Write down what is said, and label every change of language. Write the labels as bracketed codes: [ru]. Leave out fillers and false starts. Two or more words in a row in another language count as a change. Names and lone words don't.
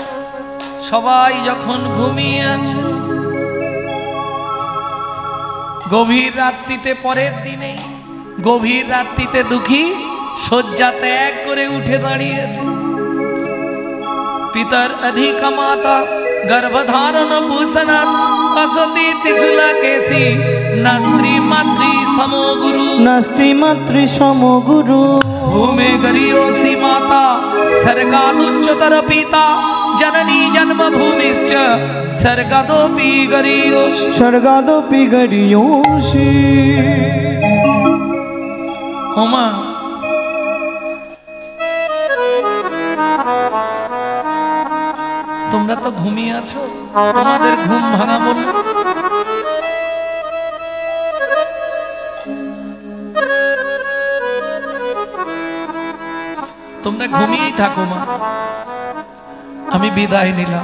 [bn] সবাই যখন ঘুমিয়ে আছে, গভীর রাত্রিতে, পরের দিনেই গভীর রাত্রিতে দুঃখী শয্যা ত্যাগ করে উঠে দাঁড়িয়েছে। পিতার অধিক মাতা [sa] गर्भधारण भूषणात् असति त्रिशूला केसी नास्ति मातृ समो गुरु नास्ति मातृ समो गुरु भूमे गरियोषि माता सर्गादुच्चतर पिता जननी जन्मभूमिश्च सर्गादोपि गरियोषि सर्गादोपि गरियोषि। [bn] ओमा তোমরা তো ঘুমিয়ে আছো, তোমাদের ঘুম ভাঙাবো না। তোমরা ঘুমিয়েই থাকো মা, আমি বিদায় নিলাম।